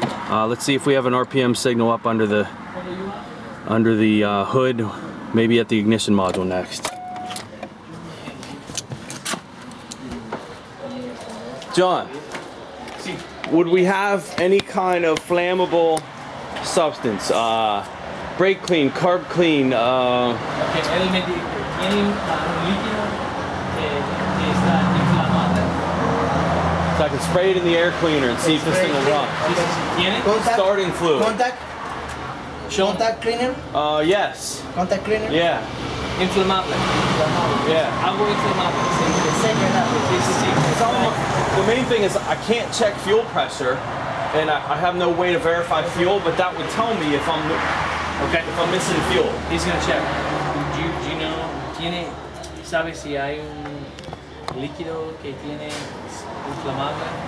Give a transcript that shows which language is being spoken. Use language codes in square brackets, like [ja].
[en] Let's see if we have an RPM signal up under the hood, maybe at the ignition module next. John, would we have any kind of flammable substance? Brake clean, carb clean. [es] Okay, él me tiene un líquido que está inflamado. [en] So I can spray it in the air cleaner and see if this thing will run. [es] ¿Tiene? [en] Starting fluid. Contact cleaner? Yes. Contact cleaner? Yeah. [es] Inflamable. [en] Yeah. [es] Algo inflamable. Sí, sí. [en] The main thing is I can't check fuel pressure, and I have no way to verify fuel, but that would tell me if I'm missing fuel. He's gonna check. Do you know? [es] ¿Sabes si hay un líquido que tiene inflamable?